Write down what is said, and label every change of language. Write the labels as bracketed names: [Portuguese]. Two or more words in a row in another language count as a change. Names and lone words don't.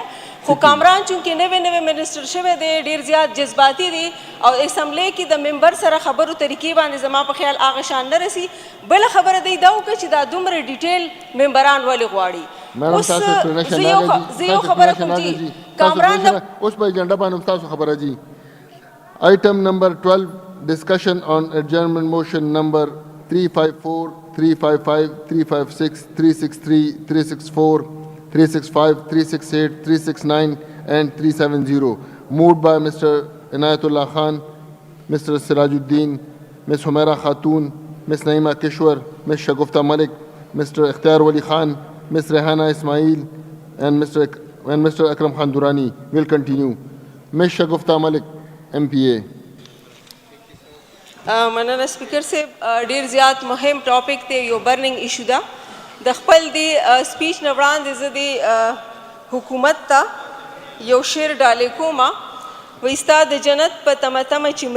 [Pashto] خو کامران چونکې نوی نوی منسټر شوی دی ډېر زیات جذباتي دی او اسمبلی کې د ممبر سره خبرو طریقې باندې زما په خیال هغه شان نه رسي. بله خبره دی دا وکړه چې دا دومره ډیټیل ممبران ولې غواړي. زه یو خبره کوم جی کامران اوس په ایجنډا باندې تاسو خبره جی. [English] item number 12 discussion on adjournment motion number 354, 355, 356, 363, 364, 365, 368, 369 and 370 moved by Mr. Inayatullah Khan, Mr. Sirajuddin, Ms. Humaira Khatoon, Ms. Naima Kishwar, Ms. Shagufta Malik, Mr. Ikhtiar Wali Khan, Ms. Rehana Ismail and Mr. Akram Khan Durrani will continue. Ms. Shagufta Malik, MPA. [Pashto] مننه سپیکر صاحب. ډیر زیات مهم ټاپک دی یو [English] burning issue [Pashto] ده. د خپل دی سپیچ نه وړاندې زه د حکومت ته یو شعر ډالې کومه وایي ستا د جنت په تمه تمه چې